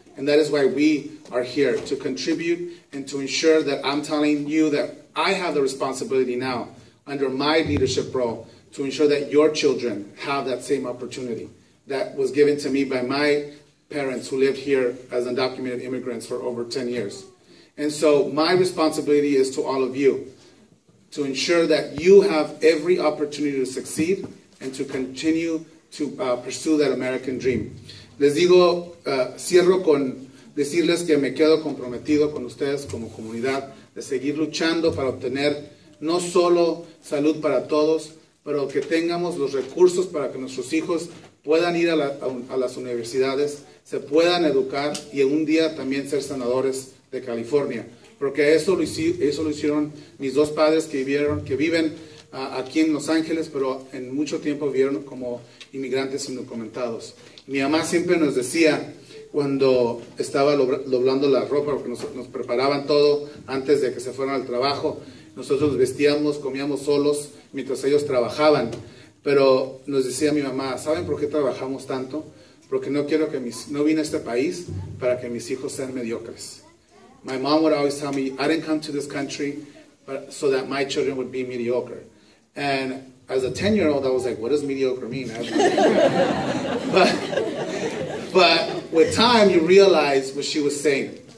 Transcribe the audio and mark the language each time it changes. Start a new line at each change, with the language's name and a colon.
English: And that is why we are here, to contribute and to ensure that I'm telling you that I have the responsibility now, under my leadership role, to ensure that your children have that same opportunity that was given to me by my parents who lived here as undocumented immigrants for over 10 years. And so my responsibility is to all of you, to ensure that you have every opportunity to succeed and to continue to pursue that American dream.
Spanish: Les digo, cierro con decirles que me quedo comprometido con ustedes como comunidad de seguir luchando para obtener no solo salud para todos, pero que tengamos los recursos para que nuestros hijos puedan ir a las universidades, se puedan educar y un día también ser senadores de California. Porque eso lo hicieron mis dos padres que viven aquí en Los Ángeles, pero en mucho tiempo vivieron como inmigrantes indocumentados. Mi mamá siempre nos decía, cuando estaba doblando la ropa, porque nos preparaban todo antes de que se fueran al trabajo, nosotros vestíamos, comíamos solos mientras ellos trabajaban, pero nos decía mi mamá, ¿saben por qué trabajamos tanto? Porque no vine a este país para que mis hijos sean mediocres.
English: My mom would always tell me, I didn't come to this country so that my children would be mediocre. And as a 10-year-old, I was like, what does mediocre mean? But with time, you realize what she was saying.